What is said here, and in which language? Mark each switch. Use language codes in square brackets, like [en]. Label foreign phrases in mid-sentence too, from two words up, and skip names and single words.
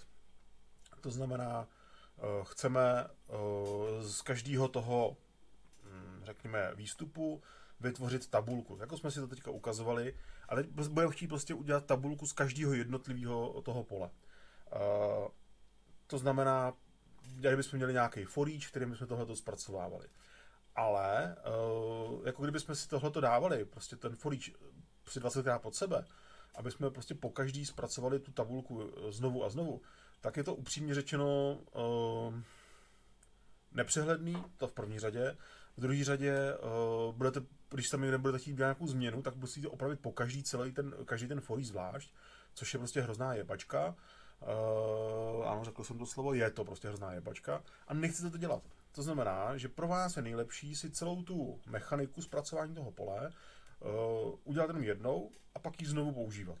[cs] To znamená, chceme z každého toho, řekněme, výstupu vytvořit tabulku. Jako jsme si to teďka ukazovali, ale teď budeme chtít prostě udělat tabulku z každého jednotlivého toho pole. To znamená, kdybychom měli nějaký [en] for each, [cs] kterým bychom tohleto zpracovávali. Ale jako kdybychom si tohleto dávali, prostě ten [en] for each [cs] při 20krát pod sebe, aby jsme prostě po každý zpracovali tu tabulku znovu a znovu, tak je to upřímně řečeno nepřehledný, to v první řadě. V druhé řadě, když tam někde budete chtít dělat nějakou změnu, tak musíte opravit po každý ten [en] for each [cs] zvlášť, což je prostě hrozná jebačka. Ano, řekl jsem to slovo, je to prostě hrozná jebačka a nechcete to dělat. To znamená, že pro vás je nejlepší si celou tu mechaniku zpracování toho pole udělat jenom jednou a pak ji znovu používat.